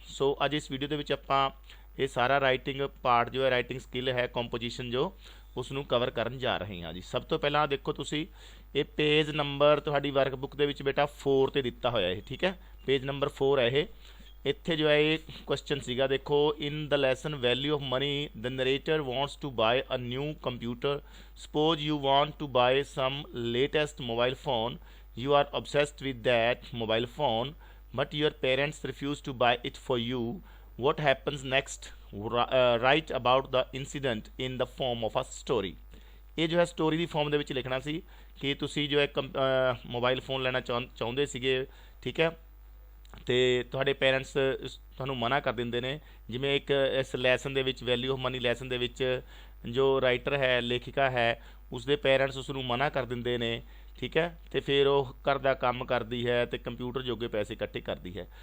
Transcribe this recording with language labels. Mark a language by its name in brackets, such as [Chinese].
[Punjabi] ਸੋ ਅੱਜ ਇਸ ਵੀਡੀਓ ਦੇ ਵਿੱਚ ਆਪਾਂ ਇਹ ਸਾਰਾ ਰਾਈਟਿੰਗ ਪਾਰਟ ਜੋ ਹੈ, ਰਾਈਟਿੰਗ ਸਕਿੱਲ ਹੈ, ਕੰਪੋਜੀਸ਼ਨ ਜੋ ਉਸ ਨੂੰ ਕਵਰ ਕਰਨ ਜਾ ਰਹੇ ਹਾਂ ਜੀ। ਸਭ ਤੋਂ ਪਹਿਲਾਂ ਦੇਖੋ ਤੁਸੀਂ ਇਹ ਪੇਜ ਨੰਬਰ ਤੁਹਾਡੀ ਵਰਕਬੁੱਕ ਦੇ ਵਿੱਚ ਬੇਟਾ 4 ਤੇ ਦਿੱਤਾ ਹੋਇਆ ਇਹ, ਠੀਕ ਹੈ, ਪੇਜ ਨੰਬਰ 4 ਹੈ ਇਹ। ਇੱਥੇ ਜੋ ਹੈ ਇਹ ਕੁਐਸਚਨ ਸੀਗਾ, ਦੇਖੋ [English] In the lesson value of money the narrator wants to buy a new computer. Suppose you want to buy some latest mobile phone, you are obsessed with that mobile phone but your parents refuse to buy it for you. What happens next? Write about the incident in the form of a story. [Punjabi] ਇਹ ਜੋ ਹੈ story ਦੀ farm ਦੇ ਵਿੱਚ ਲਿਖਣਾ ਸੀ ਕਿ ਤੁਸੀਂ ਜੋ ਹੈ ਮੋਬਾਈਲ ਫੋਨ ਲੈਣਾ ਚਾਹੁੰਦੇ ਸੀਗੇ, ਠੀਕ ਹੈ, ਤੇ ਤੁਹਾਡੇ ਪੇਰੈਂਟਸ ਤੁਹਾਨੂੰ ਮਨਾ ਕਰ ਦਿੰਦੇ ਨੇ। ਜਿਵੇਂ ਇੱਕ ਇਸ ਲੈਸਨ ਦੇ ਵਿੱਚ ਵੈਲਿਊ ਆਫ ਮਨੀ ਲੈਸਨ ਦੇ ਵਿੱਚ ਜੋ ਰਾਈਟਰ ਹੈ, ਲੇਖਿਕਾ ਹੈ, ਉਸਦੇ ਪੇਰੈਂਟਸ ਉਸ ਨੂੰ ਮਨਾ ਕਰ ਦਿੰਦੇ ਨੇ, ਠੀਕ ਹੈ, ਤੇ ਫਿਰ ਉਹ ਘਰ ਦਾ ਕੰਮ ਕਰਦੀ ਹੈ ਤੇ ਕੰਪਿਊਟਰ ਜੋਗੇ ਪੈਸੇ ਇਕੱਠੇ ਕਰਦੀ ਹੈ।